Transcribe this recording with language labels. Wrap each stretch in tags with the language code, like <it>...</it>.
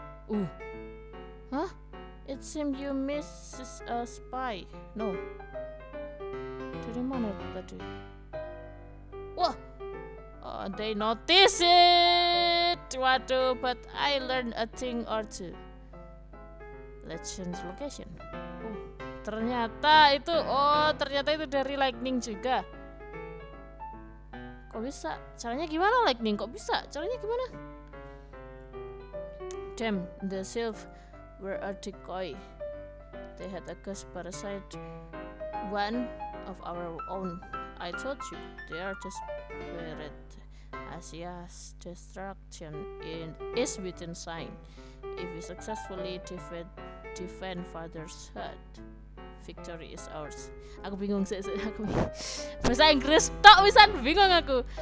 <en>Uh, huh? It seems you miss a spy. No.</en> <id>Dari mana itu tadi?</id> <en>Wah, they notice it. Waduh, but I learned a thing or two. Let's change location.</en> <id>Ternyata itu dari Lightning juga. Kok bisa? Caranya gimana Lightning? Kok bisa? Caranya gimana?</id> <en>Damn, the Sylph were a decoy. They had a ghost parasite, one of our own. I told you, they are desperate. Asia's destruction is within sight. If we successfully defend Father's hut, victory is ours.</en> <id>Aku bingung sih, aku bahasa Inggris tok wisan bingung aku.</id>